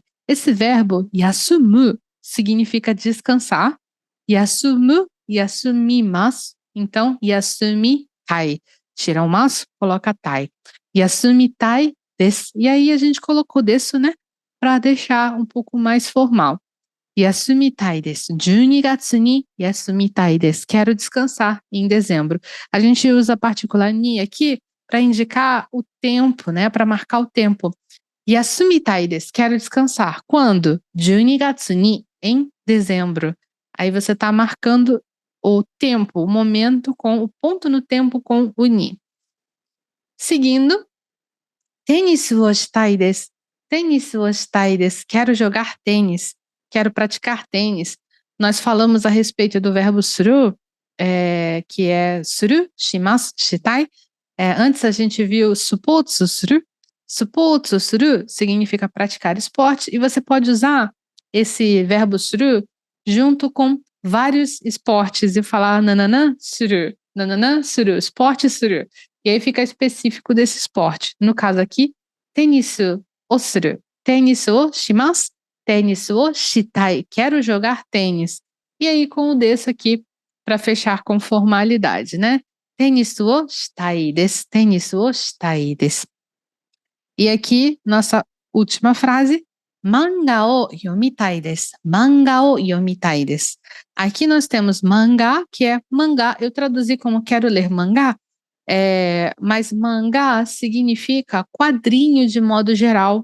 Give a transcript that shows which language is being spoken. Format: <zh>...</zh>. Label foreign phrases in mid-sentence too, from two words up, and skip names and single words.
<pt>Esse verbo yasumu significa descansar.</pt> <ja>休む、休みます。Então、休みたい.</ja> <pt>Tira o masu, coloca tai.</pt> <ja>休みたいです.</ja> <pt>E aí a gente colocou desu, né? Para deixar um pouco mais formal.</pt> <ja>休みたいです。12月に休みたいです.</ja> <pt>Quero descansar em dezembro. A gente usa a particular ni aqui para indicar o tempo, né? Para marcar o tempo.</pt> <ja>休みたいです.</ja> <pt>Quero descansar. Quando? 12 月に em dezembro. Aí você está marcando o tempo, o momento com o ponto no tempo com o ni.</pt> <ja>Seguindo, テニスをしたいです. テニスをしたいです.</ja> <pt>Quero jogar tênis. Quero praticar tênis. Nós falamos a respeito do verbo suru, que é</pt> <ja>する、します、したい.</ja> <pt>Antes a gente viu</pt> <ja>スポーツする. スポーツする</ja> <pt>significa praticar esporte e você pode usar esse verbo suru junto com vários esportes e falar nananã suru, esporte suru. E aí fica específico desse esporte. No caso aqui,</pt> <ja>テニスをする、テニスをします、テニスをしたい.</ja> <pt>Quero jogar tênis. E aí com o desse aqui para fechar com formalidade, né?</pt> <ja>テニスをしたいです, テニスをしたいです.</ja> <pt>E aqui nossa última frase,</pt> <ja>マンガを読みたいです. マンガを読みたいです.</ja> <pt>Aqui nós temos mangá, que é mangá. Eu traduzi como quero ler mangá, mas mangá significa quadrinho de modo geral.</pt>